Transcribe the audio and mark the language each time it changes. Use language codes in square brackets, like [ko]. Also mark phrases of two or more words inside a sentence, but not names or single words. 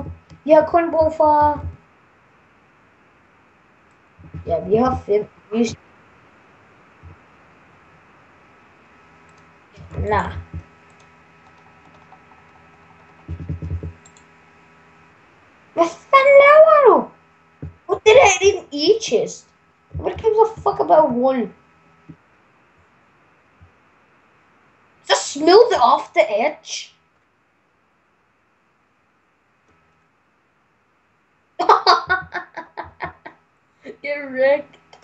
[da] Vi har kun brug for... Ja, vi har 5. Nah. Hvad fanden laver du? Put det der i din e-chest. [en] What gives a fuck about wool? Just smooth it off the edge. Get wrecked.